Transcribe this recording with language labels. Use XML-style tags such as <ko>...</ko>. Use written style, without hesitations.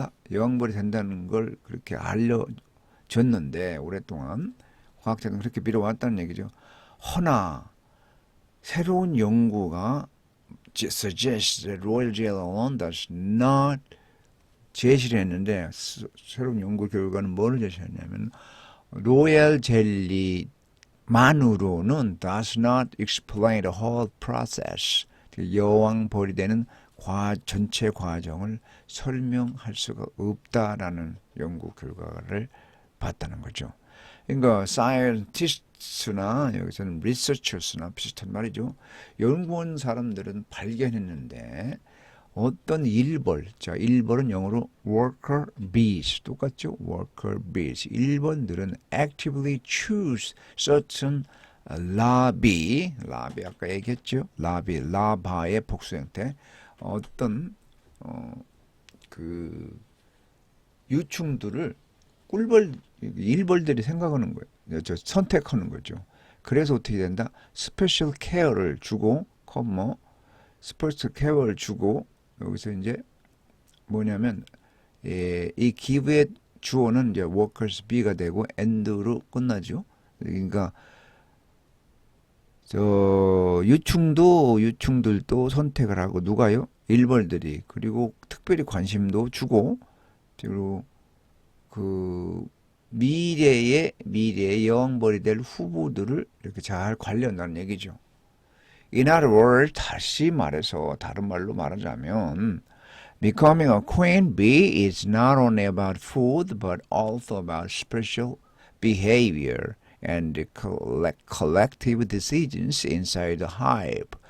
<ko>여왕벌이 된다는 걸 그렇게 알려줬는데 오랫동안 과학자들은 그렇게 미뤄왔다는 얘기죠. 허나 새로운 연구가</ko> <en>suggests that royal jelly alone does not</en> <ko>제시를 했는데 새로운 연구 결과는 뭐를 제시했냐면 로얄 젤리만으로는</ko> <en>does not explain the whole process.</en> <ko>여왕벌이 되는 전체 과정을 설명할 수가 없다라는 연구 결과를 봤다는 거죠. 그러니까 scientist나 여기서는 researchers나 비슷한 말이죠. 연구원 사람들은 발견했는데 어떤 일벌, 자 일벌은 영어로 worker bees 똑같죠?</ko> <en>worker bees. 일벌들은 actively choose certain larvae 아까 얘기했죠?</en> <ko>larva의 복수 형태. 어떤 그 유충들을 일벌들이 생각하는 거예요. 선택하는 거죠. 그래서 어떻게 된다? 스페셜 케어를 주고, 스페셜 케어를 주고, 여기서 이제 뭐냐면, 이 기브의 주어는 이제 workers be가 되고, end로 끝나죠. 그러니까, 유충들도 선택을 하고, 누가요? 일벌들이. 그리고 특별히 관심도 주고, 그리고 미래의 여왕벌이 될 후보들을 이렇게 잘 관리한다는 얘기죠.</ko> <en>In other words,</en> <ko>다시 말해서 다른 말로 말하자면</ko> <en>becoming a queen bee is not only about food but also about special behavior and collective decisions inside the hive.</en>